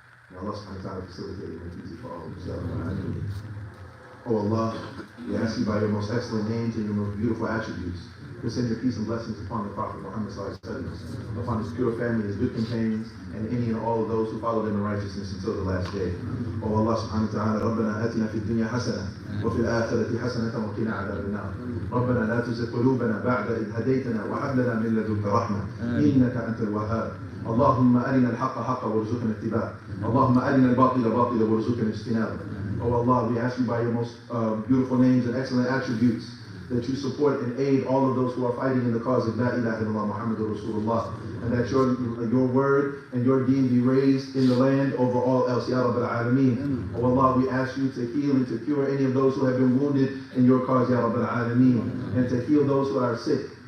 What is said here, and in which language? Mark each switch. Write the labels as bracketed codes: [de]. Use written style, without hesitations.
[en] May Allah subhanahu wa ta'ala facilitate it and easy for all of us. Oh Allah, we ask you by your most excellent names and your most beautiful attributes to send your peace and blessings upon the Prophet Muhammad sallallahu alaihi wasallam, upon his pure family, his good companions, and any and all of those who follow them in righteousness until the last day. Oh Allah subhanahu wa ta'ala, [ar] ربنا آتنا في الدنيا حسنة وفي الآخرة حسنة وقنا عذاب النار. ربنا لا تزغ قلوبنا بعد إذ هديتنا وهب لنا من لدنك رحمة إنك أنت الوهاب. اللهم أرنا الحق حقا وارزقنا اتباعه. اللهم أرنا الباطل باطلا وارزقنا اجتنابه. [en] Oh Allah, we ask you by your most beautiful names and excellent attributes that you support and aid all of those who are fighting in the cause of [ar] La ilaha illallah Muhammadur Rasulullah, [en] and that your word and your deen be raised in the land over all else, Ya Rabbil Alameen. Oh Allah, we ask you to heal and to cure any of those who have been wounded in your cause, Ya Rabbil Alameen, and to heal those who are sick.